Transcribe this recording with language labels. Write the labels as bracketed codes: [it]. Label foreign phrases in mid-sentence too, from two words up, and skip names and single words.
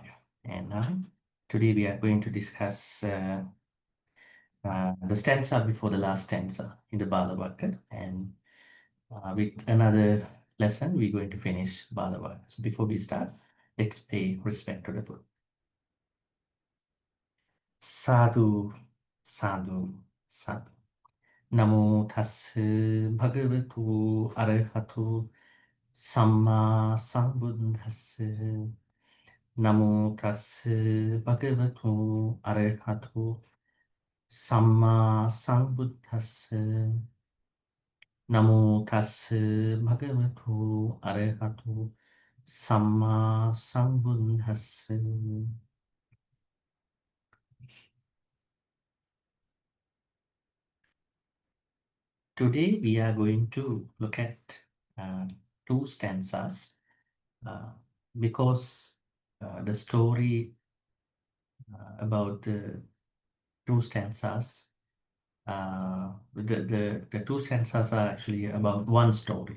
[en] And today we are going to discuss the stanza before the last stanza in the Bhagavad. And with another lesson, we're going to finish Bhagavad. So before we start, let's pay respect to the book. [pi] Sadhu, sadhu, sadhu. Namo tassa bhagavatu arahatu Samma sambuddhassa Namo tassa bhagavato arahato Samma sambuddhassa Namo tassa bhagavato arahato Samma sambuddhassa. [en] Today we are going to look at two stanzas because the story about the two stanzas the two stanzas are actually about one story.